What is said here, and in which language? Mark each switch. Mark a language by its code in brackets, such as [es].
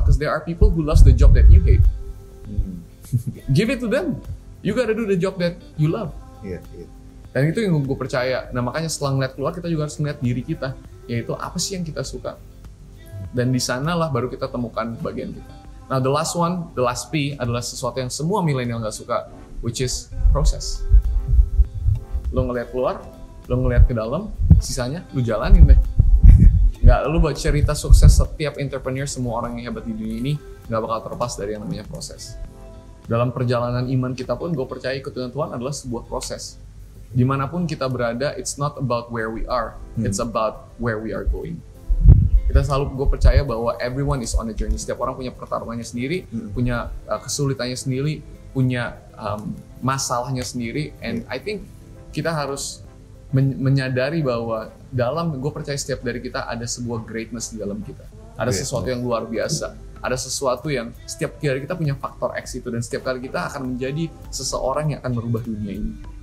[en] Because there are people who loves the job that you hate. Give it to them. You gotta do the job that you love. [id] Dan itu yang gue percaya. Nah makanya setelah ngeliat keluar, kita juga harus ngeliat diri kita, yaitu apa sih yang kita suka. Dan di sanalah baru kita temukan bagian kita. [en] Nah the last one, the last P [id] adalah sesuatu yang semua milenial gak suka, which is proses. Lo ngeliat keluar, lo ngeliat ke dalam, sisanya lo jalanin deh. Nggak, lo buat cerita sukses setiap entrepreneur, semua orang yang hebat di dunia ini nggak bakal terlepas dari yang namanya proses. Dalam perjalanan iman kita pun, gue percaya ikut dengan Tuhan adalah sebuah proses. Dimanapun kita berada, [en] it's not about where we are, it's about where we are going. [id] Kita selalu, gue percaya bahwa [en] everyone is on a journey. [id] Setiap orang punya pertarungannya sendiri, punya kesulitannya sendiri, punya masalahnya sendiri. [en] And I think [id] kita harus menyadari bahwa gue percaya setiap dari kita ada sebuah greatness di dalam kita. Ada sesuatu yang luar biasa. Ada sesuatu yang setiap kali kita punya faktor X itu, dan setiap kali kita akan menjadi seseorang yang akan merubah dunia ini.